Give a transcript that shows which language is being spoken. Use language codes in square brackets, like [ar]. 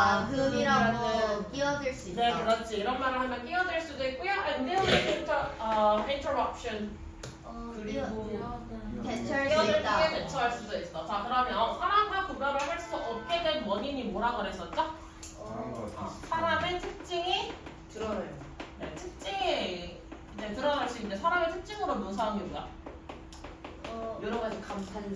[ko] 흠이라고 끼어들 수 있다. 네, 그렇지. 이런 말을 하면 끼어들 수도 있고요. [en] And deal with interruption. [ko] 그리고 대처할 수 끼어들기에 있다. 대처할 수도 있어. 자, 그러면 사람과 구별을 할 수 없게 된 원인이 뭐라 그랬었죠? 사람의 특징이 드러나요. 네, 특징이 드러날 수 있는데 사람의 특징으로 묘사한 게 뭐야? 여러 가지 감탄.